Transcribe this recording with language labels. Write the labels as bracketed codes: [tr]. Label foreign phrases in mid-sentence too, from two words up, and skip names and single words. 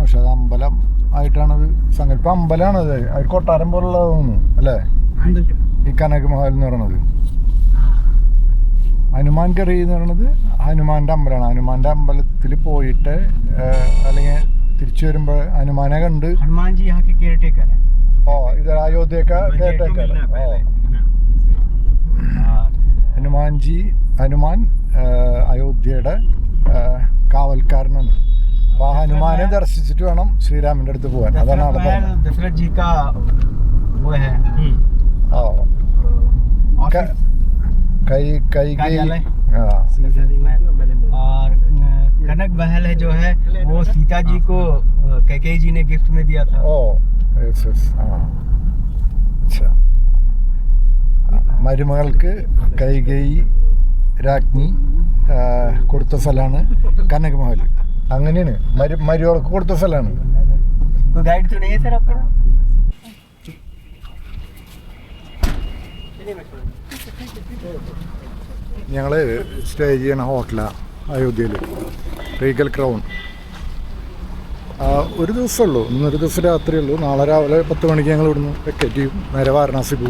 [ml] പക്ഷെ അത് അമ്പലം ആയിട്ടാണത് സങ്കല്പം. അമ്പലമാണത്, അത് കൊട്ടാരം പോലുള്ള തോന്നുന്നു അല്ലേ? ഈ കനക് മഹൽ എന്ന് പറയുന്നത്. ഹനുമാൻ ഗർഹി എന്ന് പറയുന്നത് ഹനുമാൻ്റെ അമ്പലമാണ്. ഹനുമാൻ്റെ അമ്പലത്തിൽ പോയിട്ട് അല്ലെങ്കിൽ തിരിച്ചു വരുമ്പോൾ ഹനുമാനെ കണ്ട് [hi] हनुमान जी यहाँ के [en] care taker [hi] है [ml] ഓ ഇത് അയോധ്യയൊക്കെ കേട്ടേക്കാണ് ഓ ഹനുമാൻ അയോധ്യയുടെ കാവൽക്കാരനാണ്. അപ്പൊ ആ ഹനുമാനെ ദർശിച്ചിട്ട് വേണം ശ്രീരാമന്റെ അടുത്ത് പോകാൻ. അതാണ് അവിടെ പറഞ്ഞത്. [hi] दशरथ जी का वो है [ml] ഓ കൈകേയി [hi] और कनक महल है जो है वो सीता जी को कैकेयी जी ने गिफ्ट में दिया था. [ml] ഓ [en] yes yes [ml] മരുമകൾക്ക് കൈകേയി രാജ്ഞി കൊടുത്ത സ്ഥലമാണ് കനക് മഹൽ. അങ്ങനെയാണ് മരുമകൾക്ക് കൊടുത്ത സ്ഥലമാണ്. [hi] तो गाइड तो नहीं है सर आपका? [ml] ഞങ്ങൾ സ്റ്റേ ചെയ്യണ ഹോട്ടലാണ് അയോധ്യയിൽ, റീഗൽ ക്രൗൺ. ഒരു ദിവസമുള്ളൂ, ഇന്നൊരു ദിവസം രാത്രിയുള്ളൂ. നാളെ രാവിലെ 10 മണിക്ക് ഞങ്ങൾ ഇവിടുന്ന് വെക്കറ്റ് ചെയ്യും, നേരെ വാരണാസി പോകും.